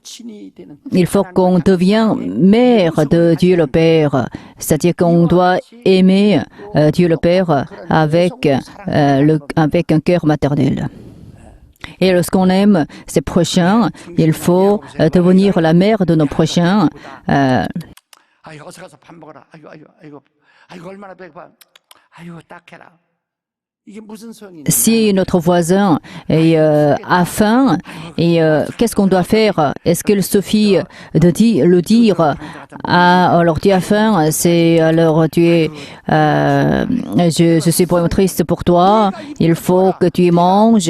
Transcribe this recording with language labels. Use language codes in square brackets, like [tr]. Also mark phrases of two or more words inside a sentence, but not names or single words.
[fr] Il faut qu'on devienne mère de Dieu le Père, c'est-à-dire qu'on doit aimer Dieu le Père avec un cœur maternel. Et lorsqu'on aime ses prochains, il faut devenir la mère de nos prochains. [ko] 아이고 어서 가서 밥 먹어라. 아이고 얼마나 배고파. 아이고 딱 해라. 이게 무슨 소용이 있냐? [fr] Si notre voisin a faim, et qu'est-ce qu'on doit faire? Est-ce qu'il suffit de le dire? Alors tu as faim, c'est alors tu es, je suis vraiment triste pour toi. Il faut que tu manges.